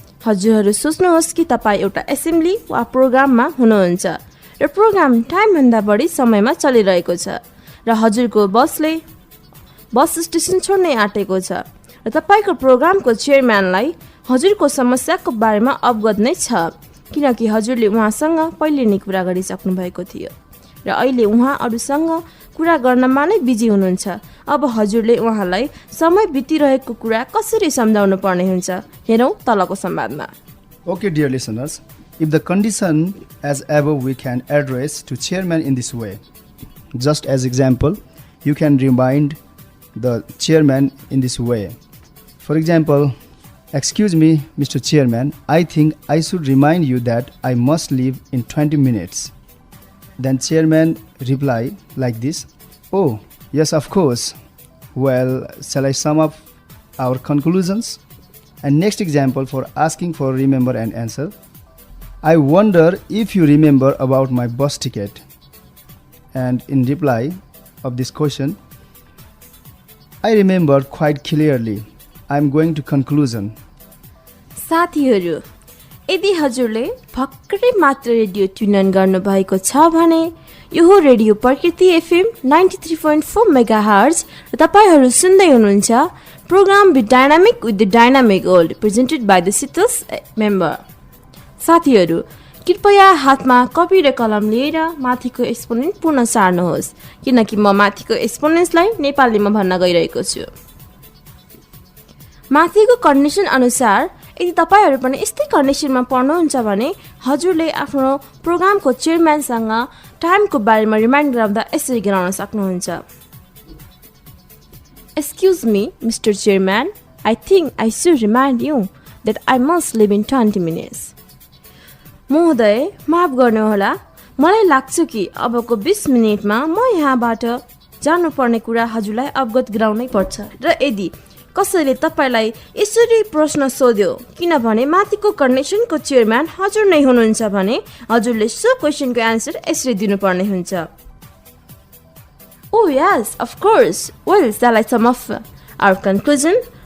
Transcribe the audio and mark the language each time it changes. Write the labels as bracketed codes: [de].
[ne] हजुरहरू सोच्नुहोस् कि तपाईँ एउटा एसेम्ब्ली वा प्रोग्राममा हुनुहुन्छ र प्रोग्राम टाइमभन्दा बढी समयमा चलिरहेको छ र हजुरको बसले बस स्टेसन छोड्नै आँटेको छ र तपाईँको प्रोग्रामको चेयरम्यानलाई हजुरको समस्याको बारेमा अवगत नै छ, किनकि हजुरले उहाँसँग पहिले नै कुरा गरिसक्नु भएको थियो र अहिले उहाँ अरूसँग कुरा गर्नमा नै बिजी हुनुहुन्छ। अब हजुरले उहाँलाई समय बितिरहेको कुरा कसरी सम्झाउनु पर्ने हुन्छ, हेरौँ तलको संवादमा। [en] Okay dear listeners, if the condition as above we can address to chairman in this way. Just as example, you can remind the chairman in this way. For example, excuse me Mr. Chairman, I think I should remind you that I must leave in 20 minutes. Then chairman reply like this, oh yes of course, well shall I sum up our conclusions? And next example for asking for remember and answer, I wonder if you remember about my bus ticket. And in reply of this question, I remember quite clearly. I am going to conclusion. [ne] साथीहरू, यदि हजुरले भर्खरै मात्र radio tune गर्न भएको छ भने यो हो रेडियो प्रकृति एफएम 93.4 मेगाहर्ज र तपाईहरू सुन्दै हुनुहुन्छ [en] Programme with dynamic with the dynamic world presented by the सिटल्स member. [ne] साथीहरू, कृपया हातमा कपी र कलम लिएर माथिको एक्सपोनेन्ट पुनः सार्नुहोस्, किनकि म माथिको एक्सपोनेन्ट्सलाई नेपालीमा भन्न गइरहेको छु। माथिको कन्डिसन अनुसार यदि तपाईहरू पनि यस्तै कन्डिसनमा पढ्नुहुन्छ भने हजुरले आफ्नो प्रोग्रामको चेयरम्यानसँग टाइमको बारेमा रिमाइन्ड गराउँदा यसरी गराउन सक्नुहुन्छ। [en] Excuse me, Mr. Chairman, I think I should remind you that I must leave in 20 minutes. [ne] महोदय, माफ गर्नुहोला, मलाई लाग्छ कि अबको 20 मिनेटमा म यहाँबाट जानुपर्ने कुरा हजुरलाई अवगत गराउनै पर्छ। र यदि कसैले तपाईलाई यसरी प्रश्न सोध्यो किनभने माथिको कन्डिसनको चेयरम्यान हजुर नै हुनुहुन्छ भने हजुरले सो क्वेसनको एन्सर यसरी दिनुपर्ने हुन्छ। [en] Oh yes, of course. Well, shall I sum up our conclusion?